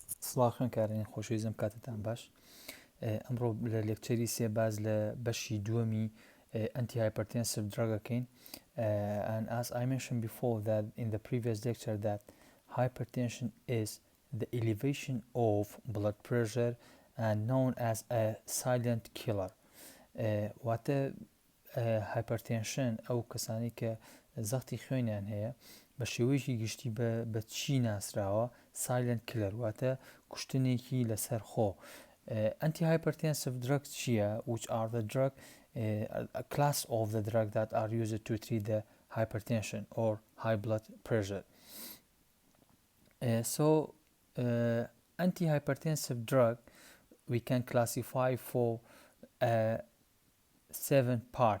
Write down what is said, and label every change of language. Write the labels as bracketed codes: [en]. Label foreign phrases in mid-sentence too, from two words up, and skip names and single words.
[ckb] سڵاو خوێنکارانی خۆشەویستم کاتتان باش. ئەمڕۆ لە لێکچەری سێ باز لە بەشی دووەمی [en] antihypertensive drug [ckb] ەکەین. [en] And as I mentioned before that in the previous lecture that hypertension is the elevation of blood pressure and known as a silent killer. [ckb] واتە hypertension ئەو کەسانی کە زەختی خوێنیان هەیە بە شێوەیەکی گشتی بە چی ناسراوە [en] silent killer [ckb] واتە کوشتنێکی لەسەر خۆ. [en] Antihypertensive drugs چییە؟ which are the drug a class of the drug that are used to treat the hypertension or high blood pressure. Antihypertensive drug we can classify for 7 parts.